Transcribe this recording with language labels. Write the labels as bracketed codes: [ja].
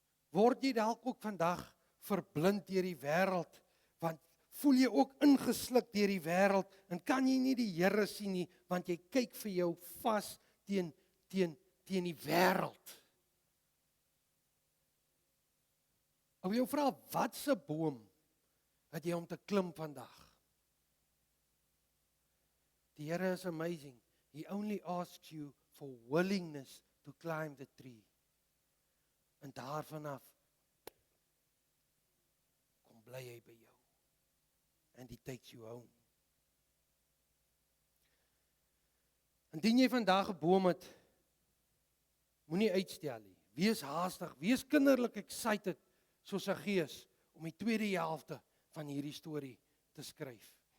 [af] Word jy dalk ook vandag verblind deur die wêreld, want voel jy ook ingesluk deur die wêreld en kan jy nie die Here sien nie, want jy kyk vir jou vas teen die wêreld. Ek wil jou vra, wat se boom het jy om te klim vandag? Die Here is amazing. [en] He only asks you for willingness to climb the tree. [af] En daarvan af kom bly hy by jou. [en] And he takes you home. [af] Indien jy vandag 'n boom het, moenie uitstel nie. Wees haastig, wees kinderlik excited soos Saggeus om die tweede helfte van hierdie storie te skryf.